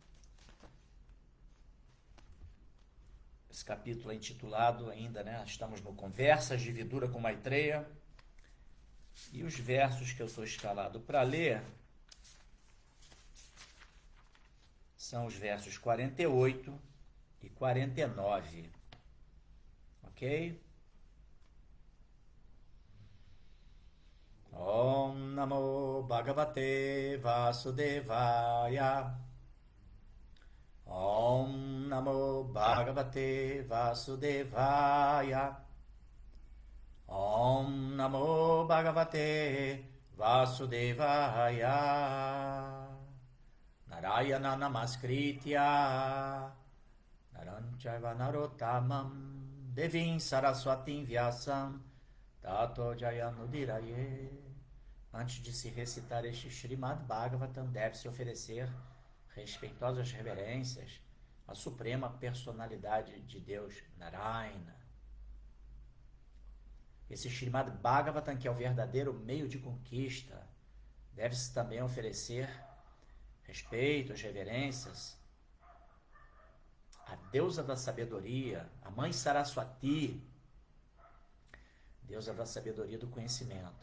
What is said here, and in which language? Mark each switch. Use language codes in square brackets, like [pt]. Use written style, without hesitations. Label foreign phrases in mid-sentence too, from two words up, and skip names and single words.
[pt] Esse capítulo é intitulado ainda, né? Estamos no Conversas de Vidura com Maitreya. E os versos que eu estou escalado para ler são os versos 48 e 49. Ok? [sa] ॐ नमो भगवते वासुदेवाय. ॐ नमो भगवते वासुदेवाय. ॐ नमो भगवते वासुदेवाय. नारायणं नमस्कृत्य नरं चैव नरोत्तमम् देवीं सरस्वतीं व्यासं ततो जयमुदीरयेत्. [pt] Antes de se recitar este Srimad Bhagavatam, deve-se oferecer respeitosas reverências à suprema personalidade de Deus, Narayana. Esse Srimad Bhagavatam, que é o verdadeiro meio de conquista, deve-se também oferecer respeitos, reverências à deusa da sabedoria, a mãe Saraswati, deusa da sabedoria e do conhecimento.